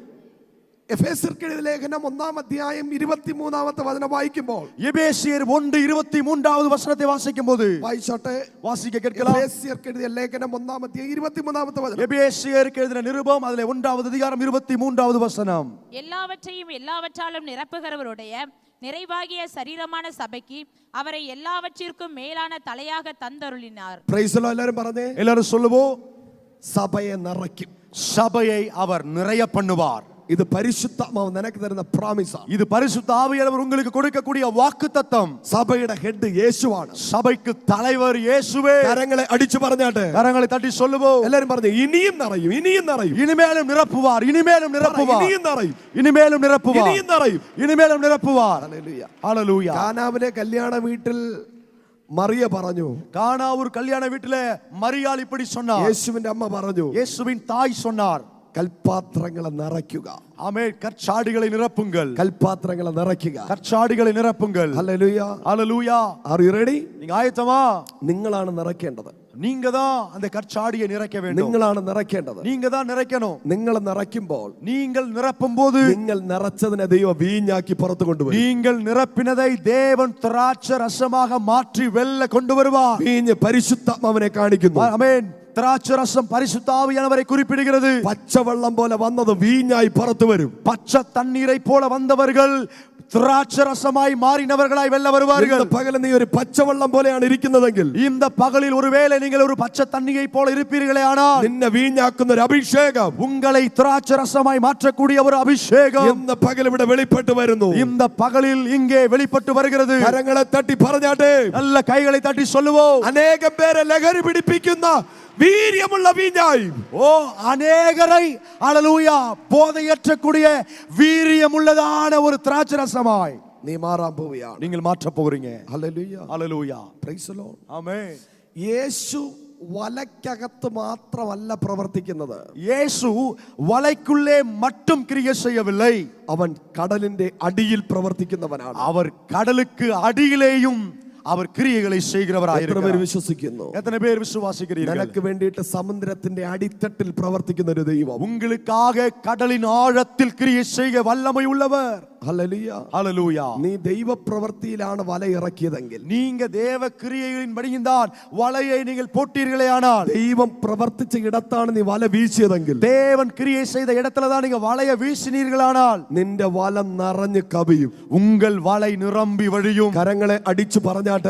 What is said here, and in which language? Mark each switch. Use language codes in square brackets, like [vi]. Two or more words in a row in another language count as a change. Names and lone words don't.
[ml] എഫേസ്യർക്ക് എഴുതിയ ലേഖനം 1-ാം അധ്യായം 23-ാമത്തെ വചനം വായിക്കുമ്പോൾ, [ta] எபேசியர் 1:23வது வசனத்தை வாசிக்கும்போது [ml] വായിച്ചോട്ടെ, [ta] வாசிக்க கேட்கலாம். [ml] എഫേസ്യർക്ക് എഴുതിയ ലേഖനം 1-ാം അധ്യായം 23-ാമത്തെ വചനം. [ta] எபேசியருக்கு எழுதின நிருபம் அதிலே 1வது அதிகாரம் 23வது வசனம். எல்லாவற்றையும் எல்லாவற்றாலும் நிரப்புகிறவருடைய நிறைவாகிய சரீரமான சபைக்கு அவரை எல்லாவற்றிற்கும் மேலான தலையாக தந்தருளினார். [en] Praise the Lord. [ml] എല്ലാവരും പറഞ്ഞേ, [ta] எல்லாரும் சொல்லுவோம், [ml] സഭയെ നിറയ്ക്കും. [ta] சபையை அவர் நிறைய பண்ணுவார். [ml] ഇത് പരിശുദ്ധാത്മാവ് നിനക്ക് തരുന്ന പ്രോമിസാണ്. [ta] இது பரிசுத்த ஆவியானவர் உங்களுக்கு கொடுக்கக்கூடிய வாக்குத்தத்தம். [ml] സഭയുടെ ഹെഡ് യേശുവാണ്. [ta] சபைக்கு தலைவர் இயேசுவே. [ml] കരങ്ങളെ അടിച്ചു പറഞ്ഞാട്ടെ, [ta] கரங்களை தட்டி சொல்லுவோம். [ml] എല്ലാരും പറഞ്ഞു ഇനിയും നിറയും, ഇനിയും നിറയും, [ta] இனிமேலும் நிரப்புவார், இனிமேலும் நிரப்புவார், [ml] ഇനിയും നിറയും, [ta] இனிமேலும் நிரப்புவார், [ml] ഇനിയും നിറയും, [ta] இனிமேலும் நிரப்புவார். [ml] ഹല്ലേലൂയ. [ta] ஹalleluya. [ml] കാനാവിലെ കല്യാണ വീട്ടിൽ മറിയ പറഞ്ഞു, [ta] கானாவூர் கல்யாண வீட்டிலே மரியாள் இப்படி சொன்னார். [ml] യേശുവിന്റെ അമ്മ പറഞ്ഞു, [ta] இயேசுவின் தாய் சொன்னார், [ml] കൽപാത്രങ്ങളെ നിറയ്ക്കുക. [ta] ஆமென். கற்சாடிகளை நிரப்புங்கள், [ml] കൽപാത്രങ്ങളെ നിറയ്ക്കുക. [ta] கற்சாடிகளை நிரப்புங்கள். [ml] ഹല്ലേലൂയ. [ta] ஹalleluya. [en] Are you ready? [ta] நீங்க ஆயத்தமா? [ml] നിങ്ങളാണ് നിറയ്ക്കേണ്ടത്. [ta] நீங்க தான் அந்த கற்சாடியை நிறைக்க வேண்டும். [ml] നിങ്ങളാണ് നിറയ്ക്കേണ്ടത്. [ta] நீங்க தான் நிறைக்கணும். [ml] നിങ്ങൾ നിറയ്ക്കുമ്പോൾ [ta] நீங்கள் நிரப்பும் போது [ml] നിങ്ങൾ നിറച്ചതിനെ ദൈവം വീഞ്ഞാക്കി പുറത്തു കൊണ്ടുവരും. [ta] நீங்கள் നിറപ്പിனதை தேவன் திராட்சை ரசமாக மாற்றி வெல்ல கொண்டு வருவார். [ml] വീഞ്ഞ് പരിശുദ്ധാത്മാവിനെ കാണിക്കുന്നു. [ta] ஆமென். திராட்சை ரசம் பரிசுத்த ஆவியானவரை குறிப்பிடுகிறது. [ml] പച്ചവെള്ളം പോലെ വന്നത് വീഞ്ഞായി പുറത്തു വരും. [ta] பச்சை தண்ணீரை போல வந்தவர்கள் திராட்சை ரசமாய் மாறினவர்களாய் வெல்ல வருவார்கள். [ml] ഇന്ന് പകല് നീ ഒരു പച്ചവെള്ളം പോലെയാണ് ഇരിക്കുന്നതെങ്കിൽ, [ta] இந்த பகலில் ஒருவேளை நீங்கள் ஒரு பச்சை தண்ணியை போல இருப்பீர்களே ஆனால், [ml] നിന്നെ വീഞ്ഞാക്കുന്ന ഒരു അഭിഷേകം [ta] உங்களை திராட்சை ரசமாய் மாற்றக்கூடிய ஒரு அபிஷேகம் [ml] ഇന്ന് പകൽ ഇവിടെ വെളിപ്പെട്ട് വരുന്നു. [ta] இந்த பகலில் இங்கே வெளிப்பட்டு வருகிறது. [ml] കരങ്ങളെ തട്ടി പറഞ്ഞാട്ടെ, [ta] நல்ல கைகளை தட்டி சொல்லுவோம். [ml] അനേകം പേരെ ലഹരി പിടിപ്പിക്കുന്ന വീര്യമുള്ള വീഞ്ഞായി, [ta] ஓ அநேகரை ஹalleluya போதையற்றக்கூடிய வீரியமுள்ளதான ஒரு திராட்சை ரசமாய் [ml] നീ മാറാൻ പോവുകയാണ്. [ta] நீங்கள் மாற்ற போறீங்க. [ml] ഹല്ലേലൂയ. [ta] ஹalleluya. [en] Praise the Lord. [ta] ஆமென். [ml] യേശു വലയ്ക്കകത്ത് മാത്രമല്ല പ്രവർത്തിക്കുന്നത്. [ta] இயேசு வலைக்குள்ளே மட்டும் கிரியை செய்யவில்லை. [ml] അവൻ കടലിന്റെ അടിയിൽ പ്രവർത്തിക്കുന്നവനാണ്. [ta] அவர் கடலுக்கு அடியிலேயும் அவர் கிரியைகளை செய்கிறவராய் [ml] എത്ര പേര് [ta] இருக்கிறார். [ml] വിശ്വസിക്കുന്നു? [ta] எத்தனை பேர் விசுவாசிக்கிறீர்கள்? [ml] നിനക്ക് വേണ്ടിയിട്ട് സമുദ്രത്തിന്റെ അടിത്തട്ടിൽ പ്രവർത്തിക്കുന്ന ഒരു ദൈവം, [ta] உங்களுக்காக கடலின் ஆழத்தில் கிரியை செய்ய வல்லமை உள்ளவர். [ml] ഹല്ലേലൂയ. [ta] ஹalleluya. [ml] നീ ദൈവപ്രവൃത്തിയിലാണ് വല ഇറക്കിയതെങ്കിൽ, [ta] நீங்க தேவ கிரியைகளின் படியின்தான் வலையை நீங்கள் போட்டீர்களே ஆனால், [ml] ദൈവം പ്രവർത്തിച്ച ഇടത്താണ് നീ വല വീശിയതെങ്കിൽ, [ta] தேவன் கிரியை செய்த இடத்துல தான் நீங்க வலையை வீசினீர்களானால், [ml] നിന്റെ വല നിറഞ്ഞു കവിയും. [ta] உங்கள் வலை நிரம்பி வழியும். [ml] കരങ്ങളെ അടിച്ചു പറഞ്ഞാട്ടെ,